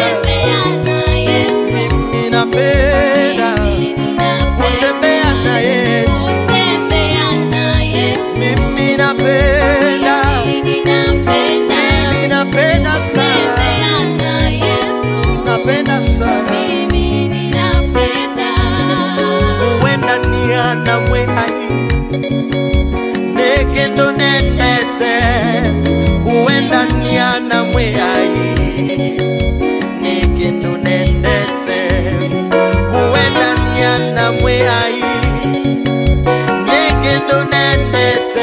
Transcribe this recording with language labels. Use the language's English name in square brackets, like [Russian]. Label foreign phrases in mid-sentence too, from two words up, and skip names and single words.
[Swahili] Mimi napenda kutembea na Yesu. Mimi napenda, mimi napenda sana, napenda sana. [Kamba] Uwenda niana mwehai nekendo nendete. Uwenda niana mwehai nekendo nendete. Uwenda niana mwehai nekendo nendete.